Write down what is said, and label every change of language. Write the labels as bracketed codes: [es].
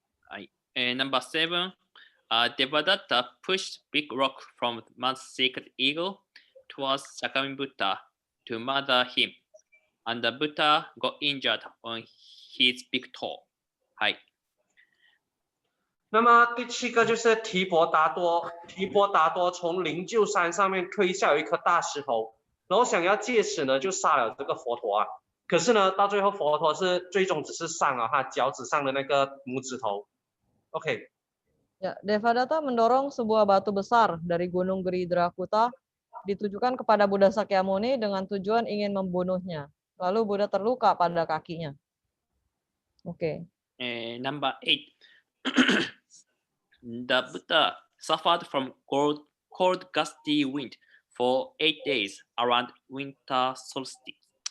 [en] はい。 Number 7, Devadatta pushed big rock from Mount Sacred Eagle towards Shakyamuni Buddha to murder him, and the Buddha got injured on his big toe. はい。 [zh] 那么第七个就是提婆达多从灵鹫山上面推下有一颗大石头，然后想要借此呢就杀了这个佛陀啊。可是呢，到最后佛陀是最终只是伤了他脚趾上的那个拇指头。 OK， [id] Ya, Devadatta mendorong sebuah batu besar dari Gunung Giridrakuta ditujukan kepada Buddha Sakyamuni dengan tujuan ingin membunuhnya. Lalu Buddha terluka pada kakinya. Oke. [en] Number 8, the Buddha suffered from cold, gusty wind for 8 days around winter solstice.